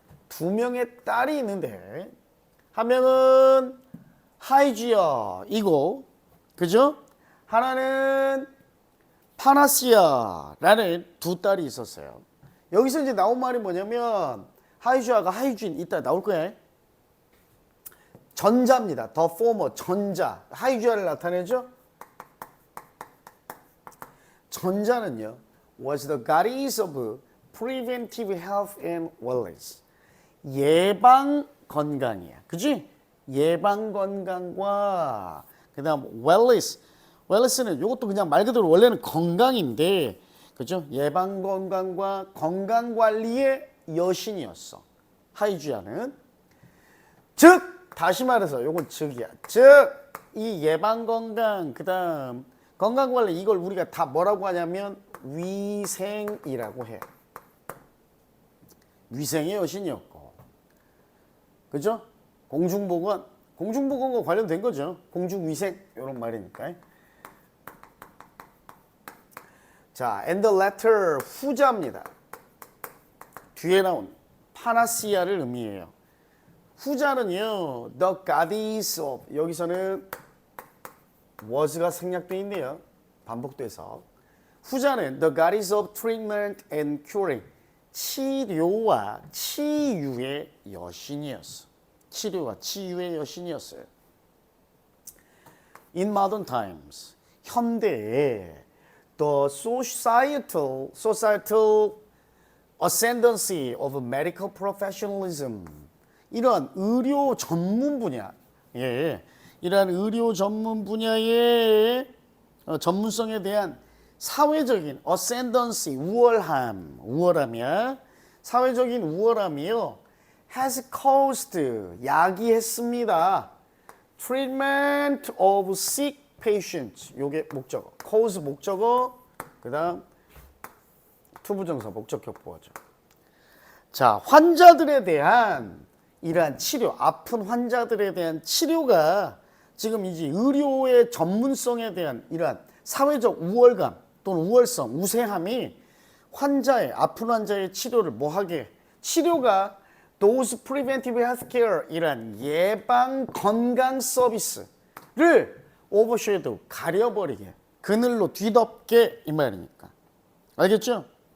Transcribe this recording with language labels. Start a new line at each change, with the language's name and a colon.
Korean: 두 명의 딸이 있는데 한 명은 하이지아이고 그죠? 하나는 파나시아라는 두 딸이 있었어요. 여기서 이제 나온 말이 뭐냐면 하이지아가 하이진 이따 나올 거야. 전자입니다.
English: The former
Korean: 전자. 하이지아를 나타내죠. 전자는요
English: was the goddess of preventive health and wellness.
Korean: 예방 건강이야. 그지? 예방 건강과 그다음 wellness. wellness는 이것도 그냥 말 그대로 원래는 건강인데 그죠? 예방 건강과 건강 관리의 여신이었어. 하이지아는. 즉 다시 말해서 요건 즉이야. 즉 이 예방 건강 그다음 건강 관리 이걸 우리가 다 뭐라고 하냐면 위생이라고 해. 위생의 여신이었고. 그죠? 공중보건과 관련된 거죠. 공중위생 이런 말이니까.
English: 자, and the latter
Korean: 후자입니다. 뒤에 나온 파나시아를 의미해요. 후자는요,
English: the goddess of
Korean: 여기서는 was가 생략되어 있네요. 반복돼서. 후자는
English: the goddess of treatment and curing.
Korean: 치료와 치유의 여신이었어. 치료와 치유의 여신이었어요.
English: In modern times,
Korean: 현대에
English: the societal ascendancy of medical professionalism.
Korean: 이러한 의료 전문 분야, 이러한 의료 전문 분야의 전문성에 대한 사회적인 ascendancy, 우월함이야. 사회적인 우월함이요.
English: has caused,
Korean: 야기했습니다.
English: treatment of sick patients.
Korean: 요게 목적어. cause 목적어, 그 다음 투부정사 목적격보어죠. 자, 환자들에 대한 이러한 치료, 아픈 환자들에 대한 치료가 지금 이제 의료의 전문성에 대한 이러한 사회적 우월감 또는 우월성, 우세함이 아픈 환자의 치료를 뭐하게 치료가
English: those preventive healthcare
Korean: 이란 예방 건강 서비스를 overshadow 가려버리게 그늘로 뒤덮게 이 말이니까. 알겠죠?